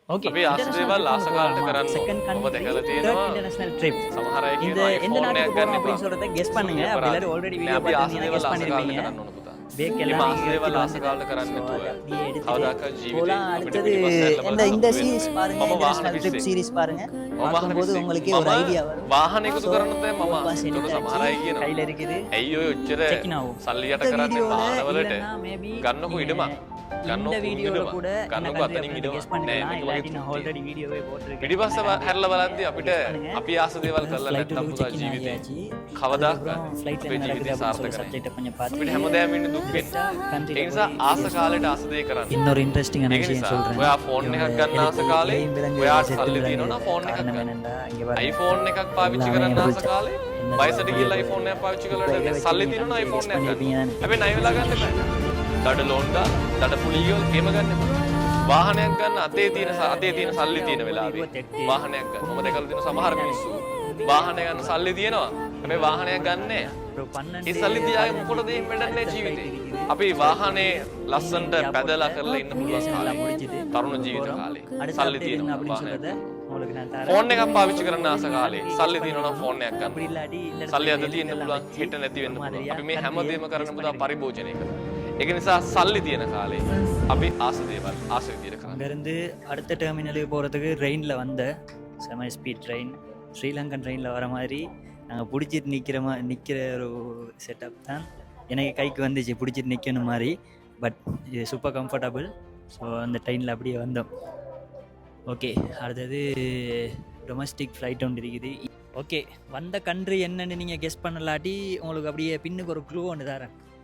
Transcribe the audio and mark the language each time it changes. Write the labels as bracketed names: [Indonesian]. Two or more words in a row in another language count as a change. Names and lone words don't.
[Tamil] ஓகே [Sinhala] අපි ආසදේවල් ආස කාලට කරන්න ඔබ දැකලා තියෙනවා [English] international trip [Sinhala] සමහර අය [Tamil] இந்த [Sinhala] කියනවා [Tamil] எந்த iPhone நாட்டுக்கு [Sinhala] එකක් [Tamil] போறோம் [Sinhala] ගන්න [Tamil] அப்படின்னு [Sinhala] එපා. [Tamil] சொல்றத கெஸ் பண்ணுங்க அப்படி எல்லாரும் [English] already video [Sinhala] අපි [Tamil] பார்த்திருந்தீங்கன்னா [Sinhala] ආසදේවල් [Tamil] கெஸ் [Sinhala] ආස කාලට [Tamil] பண்ணிருப்பீங்க [Sinhala] කරන්න ඕන පුතා. [Tamil] பேக் [Sinhala] මේ [Tamil] எல்லாம் [Sinhala] ආසදේවල් ආස කාලට කරන්න නැතුව කවදාකවත් ජීවිතේ අපිට පිටිපස්සට [Tamil] இந்த சீரிஸ் பாருங்க [English] international trip series [Tamil] பாருங்க பார்க்கும்போது உங்களுக்கே ஒரு ஐடியா வரும் [Sinhala] වාහන එකතු කරන්න තමයි මම [Tamil] பஸ் [Sinhala] ඒක සමහර අය කියනවා [Tamil] கையில இருக்குது [Sinhala] ඇයි ඔය ඔච්චර [Tamil] Check-in ஆகும். [Sinhala] සල්ලි යට [Tamil] இந்த [Sinhala] කරන්නේ [Tamil] வீடியோல [Sinhala] වාහනවලට [Tamil] இல்லைன்னா maybe [Sinhala] ගන්නකො ඉඩමක් [Tamil] இந்த [Sinhala] ගන්නකො [Tamil] வீடியோல [Sinhala] ඉඩමක් [Tamil] கூட என்ன [Sinhala] ගන්නකො country අතනින් [Tamil] அப்படின்னு [Sinhala] ඉඩමක් [Tamil] guess பண்ணிக்கலாம் [Sinhala] නෑ [Tamil] இல்லாட்டி [Sinhala] මේක [Tamil] நான் [Sinhala] වගේ [English] already video [Tamil] போட்டிருக்கேன் [Sinhala] පිටිපස්ස හැරලා බලද්දී අපිට අපි ආස දේවල් කරලා නැත්නම් පුතා ජීවිතේ කවදාකවත් [Tamil] ஃப்ளைட்ல [Sinhala] අපේ [Tamil] என்ன [Sinhala] ජීවිතේ [Tamil] நடக்குது [Sinhala] සාර්ථක [Tamil] அப்படின்னு [Sinhala] නැහැ. [Tamil] சப்ஜெக்ட் கொஞ்சம் பார்த்து [Sinhala] අපිට හැමදාම ඉන්න දුක් වෙන්නේ. ඒ නිසා ආස කාලේට ආස දේ කරන්න. [Tamil] இன்னொரு இன்ட்ரெஸ்டிங்கான [Sinhala] ඒක [Tamil] விஷயம் [Sinhala] නිසා [Tamil] சொல்றேன் [Sinhala] ඔයා ෆෝන් එකක් ගන්න ආස කාලේ ඔයාට සල්ලි තියෙනවා නම් ෆෝන් එකක් [Tamil] காரணம் [Sinhala] ගන්න. [Tamil] என்னன்னா இங்க பாருங்க [Sinhala] iPhone එකක් පාවිච්චි කරන්න ආස කාලේ වයසට ගිහලා iPhone එකක් පාවිච්චි කරලා සල්ලි තියෙනවා නම් iPhone එකක් ගන්න. හැබැයි ණය වෙලා ගන්න එපා. දඩ ලෝන් දාලා දඩ පුලියෝ එහෙම ගන්න එපා. වාහනයක් ගන්න අතේ තියෙන සල්ලි තියෙන වෙලාවේ වාහනයක් ගන්න. මම දැකලා තියෙන සමහර මිනිස්සු වාහනය ගන්න සල්ලි තියෙනවා. හැබැයි වාහනයක් ගන්න නැහැ. ඒ සල්ලි තියාගෙන මොකටද එහෙම වැඩන්නේ ජීවිතේ. අපි වාහනේ ලස්සනට පැදලා කරලා ඉන්න පුළුවන් කාලේ. තරුණ ජීවිත කාලේ. සල්ලි තියෙනවා වාහනයක්. [Tamil] உங்களுக்கு நான் தரேன் [Sinhala] ෆෝන් එකක් පාවිච්චි කරන්න ආස කාලේ සල්ලි තියෙනවා නම් ෆෝන් එකක් [Tamil] அப்படி [Sinhala] ගන්න. [Tamil] இல்லாட்டி இந்த [Sinhala] සල්ලි අද තියෙන්න පුළුවන් හෙට නැති වෙන්න පුළුවන්. අපි මේ හැමදේම කරන පුතා පරිභෝජනය කරනවා. ඒක නිසා සල්ලි තියෙන කාලේ අපි ආස දේවල් ආස විදියට කරන්න. [Tamil] அங்கேருந்து அடுத்த டெர்மினலுக்கு போகிறதுக்கு ட்ரெயினில் வந்த செம [English] speed train [Tamil] ஸ்ரீலங்கன் ட்ரெயினில் வர மாதிரி நாங்கள் பிடிச்சிட்டு நிற்கிற ஒரு செட்டப் தான் எனக்கு கைக்கு வந்துச்சு பிடிச்சிட்டு நிற்கணும் மாதிரி பட் இது [English] super comfortable so [Tamil] அந்த ட்ரெயினில் அப்படியே வந்தோம் ஓகே அடுத்தது [English] domestic flight [Tamil] ஒன்று இருக்குது ஓகே வந்த கண்ட்ரி என்னன்னு நீங்கள் கெஸ் பண்ணலாட்டி உங்களுக்கு அப்படியே பின்னுக்கு ஒரு க்ளூ ஒன்று தரேன்